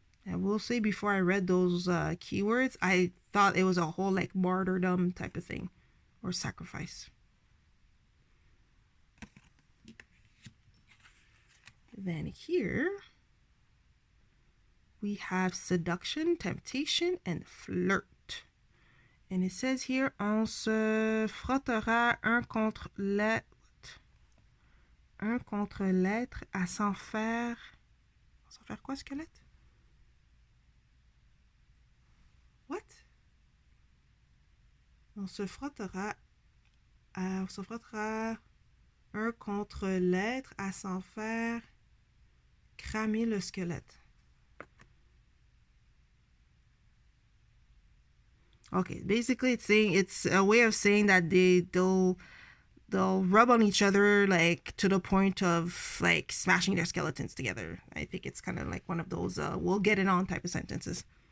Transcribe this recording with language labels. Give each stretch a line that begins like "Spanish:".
English: I will say, before I read those keywords, I thought it was a whole like martyrdom type of thing or sacrifice. Then here we have seduction, temptation, and flirt. And it says here,
French: on se frottera un contre l'autre à s'en faire. S'en faire quoi, squelette?
English: What?
French: On se frottera un contre l'autre à s'en faire cramer le squelette.
English: Okay, basically it's a way of saying that they'll rub on each other like to the point of like smashing their skeletons together. I think it's kind of like one of those we'll get it on type of sentences.